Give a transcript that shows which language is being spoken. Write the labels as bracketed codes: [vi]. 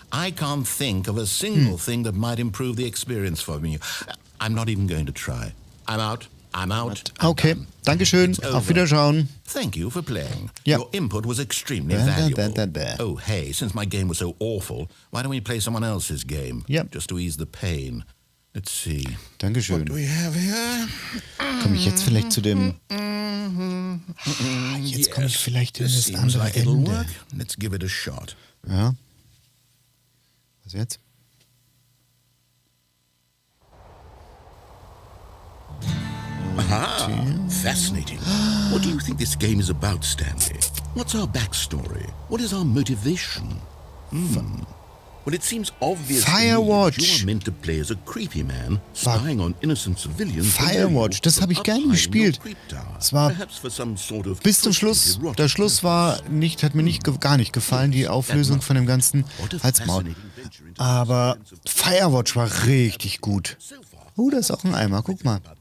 [en] I can't think of a single thing that might improve the experience for me. I'm not even going to try. I'm out. I'm out. [de] Okay, Dankeschön. Auf Wiederschauen. [en] Thank you for playing. [de] Ja. [en] Your input was extremely valuable. Oh, hey, since my game was so awful, why don't we play someone else's game? [de] Ja. [en] Just to ease the pain. Let's see. [de] Dankeschön. [en] What do we have here? [de] Komme ich jetzt vielleicht zu dem... Jetzt komme ich vielleicht in das andere Ende. [en] Let's give it a shot. [de] Ja. Was jetzt? [en] Aha, fascinating. What do you think this game is about, Stanley? What's our backstory? What is our motivation? Well, it seems obvious Firewatch. that you are meant to play as a creepy man spying on innocent civilians. [de] Firewatch, das habe ich gerne gespielt. Es war bis zum Schluss. Der Schluss war nicht, hat mir gar nicht gefallen, die Auflösung von dem ganzen Halsmaul. Aber Firewatch war richtig gut. Oh, da ist auch ein Eimer, guck mal.